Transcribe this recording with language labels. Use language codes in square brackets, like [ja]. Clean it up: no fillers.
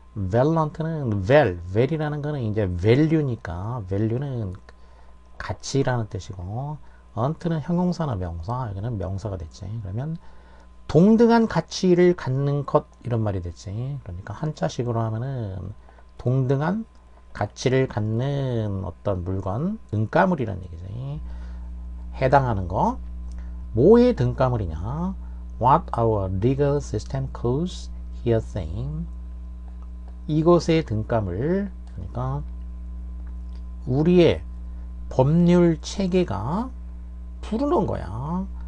[ko] valent는 val이라는 거는 이제 value니까 value는 가치라는 뜻이고 ant는 형용사나 명사, 여기는 명사가 됐지. 그러면 동등한 가치를 갖는 것 이런 말이 됐지. 그러니까 한자식으로 하면은 동등한 가치를 갖는 어떤 물건, 등가물이라는 얘기지. 해당하는 거. 뭐의 등가물이냐? [en] What our legal system calls hearsay. [ko] 이것의 등가물. 그러니까 우리의 법률 체계가 부르는 거야.